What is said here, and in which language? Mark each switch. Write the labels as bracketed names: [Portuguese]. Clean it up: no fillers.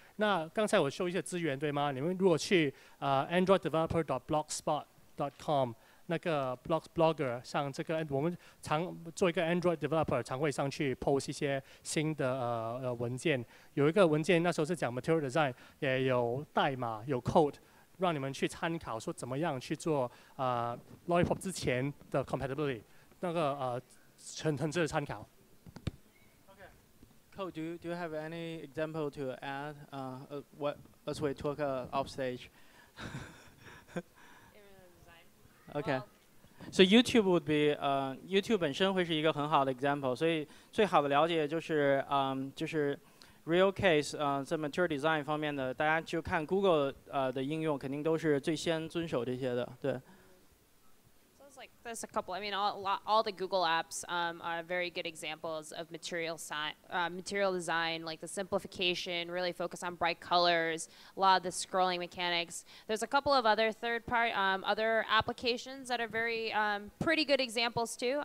[Chinese] 那刚才我秀一些资源，对吗？你们如果去androiddeveloper.blogspot.com 那个 blogger 上这个，我们常做一个 Android developer， 常会上去 post 一些新的文件。有一个文件那时候是讲 material design， 也有代码有 code， 让你们去参考，说怎么样去做lollipop 之前的 compatibility， 那个很值得参考。 [English] Cole, do you have any example to add? What as we talk off stage? Okay. So YouTube would be [Chinese] YouTube 本身会是一个很好的 example， 所以最好的了解就是就是 [English] real case [Chinese] 在 material design 方面的，大家就看 Google 的应用肯定都是最先遵守这些的，对。 [English] Like there's a couple. I mean, all the Google apps are very good examples of material design, like the simplification, really focus on bright colors, a lot of the scrolling mechanics. There's a couple of other other applications that are very pretty good examples too.